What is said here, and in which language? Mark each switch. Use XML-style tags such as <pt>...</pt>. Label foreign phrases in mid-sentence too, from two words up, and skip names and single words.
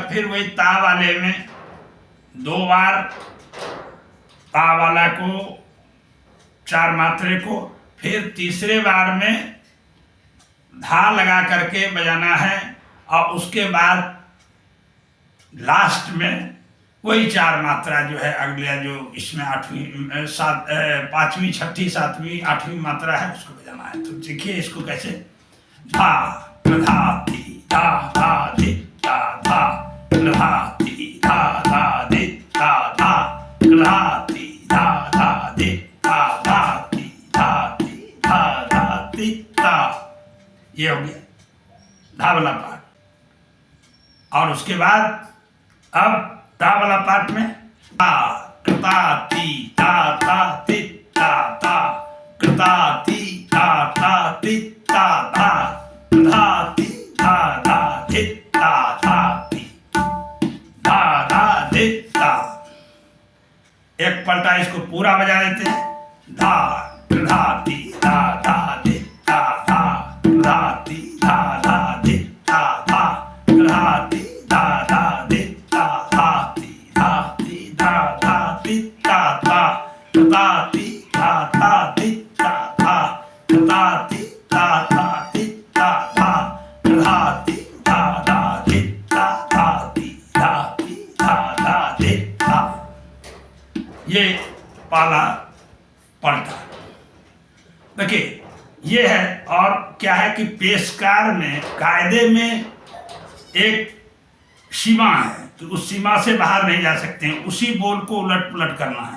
<hi>फिर वही ता वाले में 2 बार ता वाला को 4 मात्रे को, फिर तीसरे बार में धा लगा करके बजाना है, और उसके बाद लास्ट में वही 4 मात्रा जो है अगले, जो इसमें 8वीं 5वीं 6ठी 7वीं 8वीं मात्रा है, उसको बजाना है। तो देखिए इसको कैसे। धा धा धी धा धा धी धा धा धा धी धा धा धी धा धा धा धी धा धा धी धा धा धी धा धी धा धा धी धा। ये हो गया धा वाला पार्ट। और उसके बाद अब ता वाला पार्ट में ता ता ती ता ता ती ता ता ता ती ता ता ती ता ता धा ती धा धा धी ता धा ती धा धा धी ता। एक पलटा इसको पूरा बजा देते हैं। धा धा ती धा धा धी ता धा धा ती धा धा धी ता धा धा ती धा धा धी ता धा ती धा ती धा धा ती ता धा धा ती धा धा धी ता धा धा ती धा धा धी ता धा धा ती धा धा धी ता धा ती धा ती धा धा धी ता। ये पहला पलटा। देखिए ये है। और क्या है कि पेशकार में कायदे में एक सीमा है कि उस सीमा से बाहर नहीं जा सकते हैं, उसी बोल को उलट पुलट करना है।</hi>